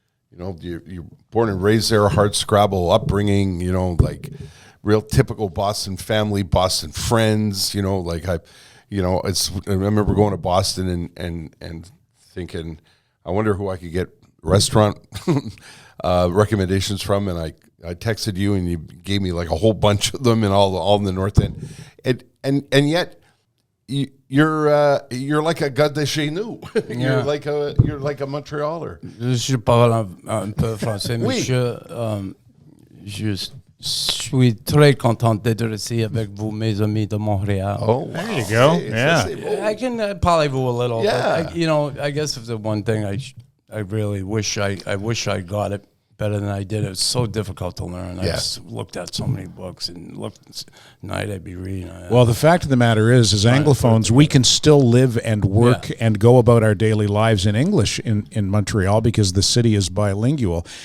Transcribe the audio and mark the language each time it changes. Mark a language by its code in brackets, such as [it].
[en] You know, you're born and raised there, hard scrabble upbringing, you know, like real typical Boston family, Boston friends, you know, like I remember going to Boston and thinking, I wonder who I could get restaurant recommendations from, and I texted you and you gave me like a whole bunch of them and all in the North End. And yet you're like a [fr] gars de chez nous. [en] You're like a Montrealer. [fr] Je parle un peu français, monsieur. Je suis très content d'être ici avec vous, mes amis de Montréal. [en] Oh, there you go. Yeah. I can parlez-vous a little. Yeah. But I guess if the one thing I really wish I got it better than I did. It was so difficult to learn. I just looked at so many books and looked night I'd be reading. Well, the fact of the matter is, as Anglophones, we can still live and work and go about our daily lives in English in Montreal because the city is bilingual.